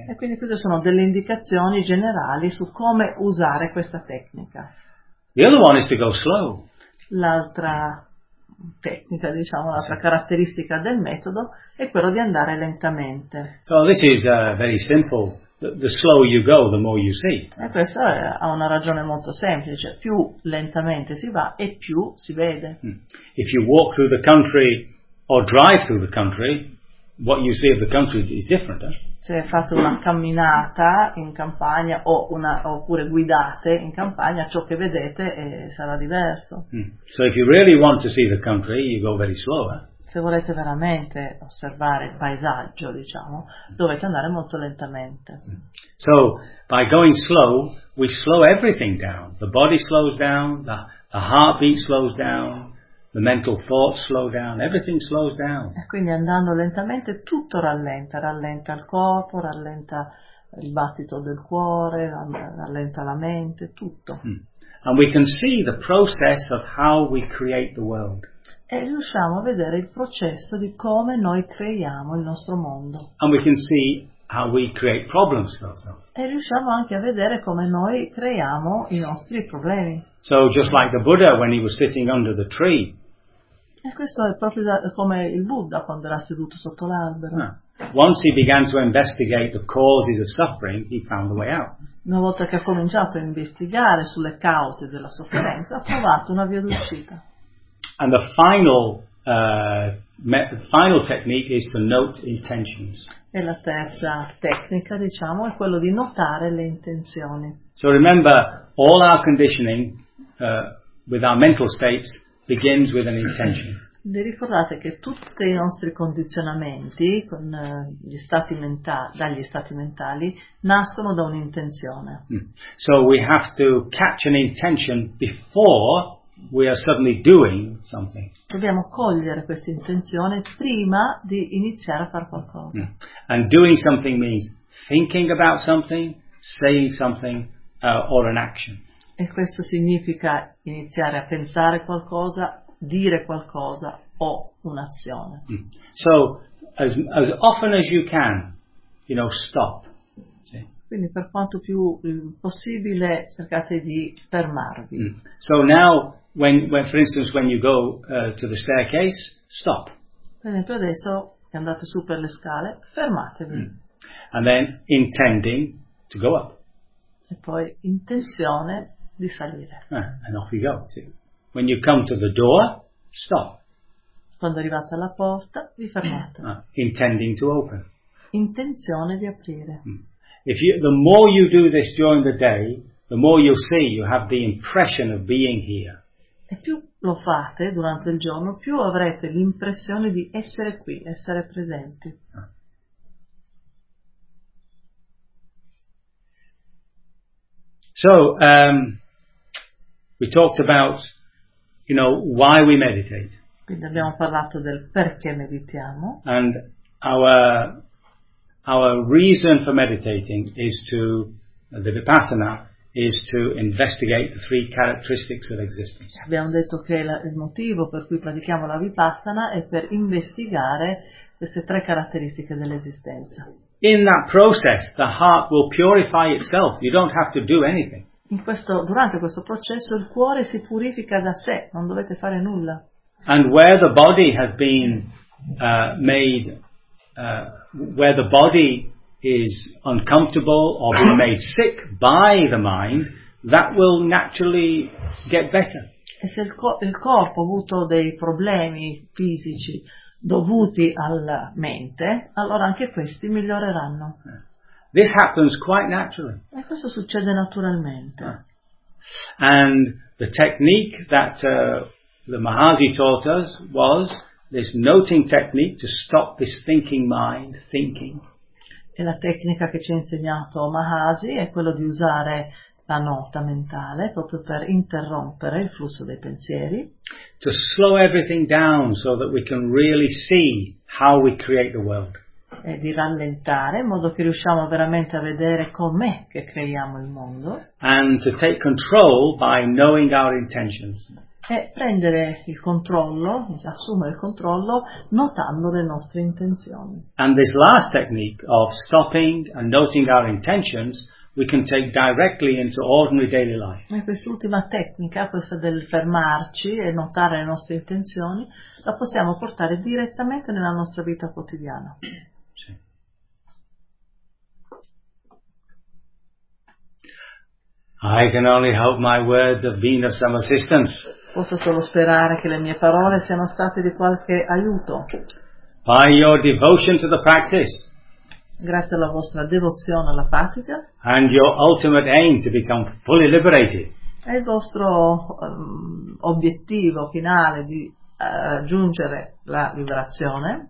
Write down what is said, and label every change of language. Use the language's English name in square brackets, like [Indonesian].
[Italian] E quindi queste sono delle indicazioni generali su come usare questa tecnica. [English] The other one is to go slow. [Italian] L'altra tecnica, diciamo, l'altra caratteristica del metodo è quello di andare lentamente. [English] So this is very simple. The slower you go, the more you see. [Italian] E questa ha una ragione molto semplice: più lentamente si va e più si vede. [English] If you walk through the country or drive through the country, what you see of the country is different, eh? [Italian] Se fate una camminata in campagna oppure guidate in campagna, ciò che vedete sarà diverso. [English] So if you really want to see the country, you go very slow, eh? [Italian] Se volete veramente osservare il paesaggio, diciamo, dovete andare molto lentamente. [English] So, by going slow, we slow everything down. The body slows down, the heartbeat slows down, the mental thoughts slow down, everything slows down. [Italian] E quindi andando lentamente tutto rallenta, rallenta il corpo, rallenta il battito del cuore, rallenta la mente, tutto. [English] And we can see the process of how we create the world. [Italian] E riusciamo a vedere il processo di come noi creiamo il nostro mondo. [English] And we can see how we create problems for ourselves. [Italian] E riusciamo anche a vedere come noi creiamo i nostri problemi. [English] So just like the Buddha when he was sitting under the tree. [Italian] E questo è proprio come il Buddha quando era seduto sotto l'albero. [English] Once he began to investigate the causes of suffering, he found the way out. [Italian] Una volta che ha cominciato a investigare sulle cause della sofferenza, ha trovato una via d'uscita. [English] And the final final technique is to note intentions. [Italian] E la terza tecnica, diciamo, è quello di notare le intenzioni. [English] So remember, all our conditioning with our mental states begins with an intention. [Italian] Vi ricordate che tutti i nostri condizionamenti con dagli stati mentali nascono da un'intenzione. [English] So we have to catch an intention before we are suddenly doing something. [Italian] Dobbiamo cogliere questa intenzione prima di iniziare a fare qualcosa. [English] And doing something means thinking about something, saying something, or an action. [Italian] E questo significa iniziare a pensare qualcosa, dire qualcosa o un'azione. [English] So as often as you can, you know, stop. See? [Italian] Quindi per quanto più possibile cercate di fermarvi. [English] So now When for instance, when you go to the staircase, stop. [Italian] Per esempio adesso che andate su per le scale, fermatevi. [English] And then intending to go up. [Italian] E poi intenzione di salire. [English] And off you go too. When you come to the door, stop. [Italian] Quando arrivate alla porta, vi fermate. [English] Intending to open. [Italian] Intenzione di aprire. [English] The more you do this during the day, the more you see you have the impression of being here. [Italian] E più lo fate durante il giorno, più avrete l'impressione di essere qui, essere presenti. [English] So, we talked about, you know, why we meditate. [Italian] Quindi abbiamo parlato del perché meditiamo. [English] And our reason for meditating is to, the Vipassana, is to investigate the three characteristics of existence. [Italian] Abbiamo detto che il motivo per cui pratichiamo la Vipassana è per investigare queste tre caratteristiche dell'esistenza. [English] In that process, the heart will purify itself. You don't have to do anything. [Italian] Durante questo processo, il cuore si purifica da sé. Non dovete fare nulla. [English] And where the body has been made, where the body is uncomfortable or being made sick by the mind, that will naturally get better. [Italian] E se il corpo ha avuto dei problemi fisici dovuti alla mente, allora anche questi miglioreranno. [English] This happens quite naturally. [Italian] E questo succede naturalmente. [English] And the technique that the Mahaji taught us was this noting technique to stop this thinking mind thinking. [Italian] E la tecnica che ci ha insegnato Mahaji è quella di usare la nota mentale proprio per interrompere il flusso dei pensieri. [English] To slow everything down so that we can really see how we create the world. [Italian] E di rallentare in modo che riusciamo veramente a vedere com'è che creiamo il mondo. [English] And to take control by knowing our intentions. [Italian] E prendere il controllo, assumere il controllo, notando le nostre intenzioni. [English] And this last technique of stopping and noting our intentions we can take directly into ordinary daily life. [Italian] E quest'ultima tecnica, questa del fermarci e notare le nostre intenzioni, la possiamo portare direttamente nella nostra vita quotidiana. Sì. [English] I can only hope my words have been of some assistance. [Italian] Posso solo sperare che le mie parole siano state di qualche aiuto. [English] By your devotion to the practice. [Italian] Grazie alla vostra devozione alla pratica. [English] And your ultimate aim to become fully liberated. [Italian] E il vostro obiettivo finale di raggiungere la liberazione.